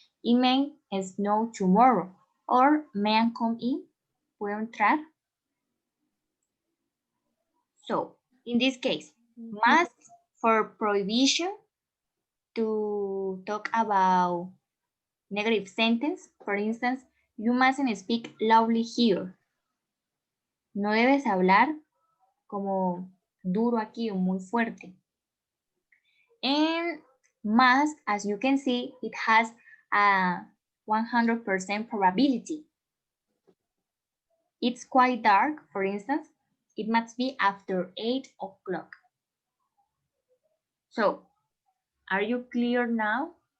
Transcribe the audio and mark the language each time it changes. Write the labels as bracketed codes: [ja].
[en] It may snow tomorrow or may come in, [es] puede entrar. [en] So, in this case, Okay. must for prohibition to talk about negative sentence. For instance, you mustn't speak loudly here. [es] No debes hablar como duro aquí o muy fuerte. [en] And must, as you can see, it has a 100% probability. It's quite dark, for instance, it must be after 8 o'clock. So, are you clear now?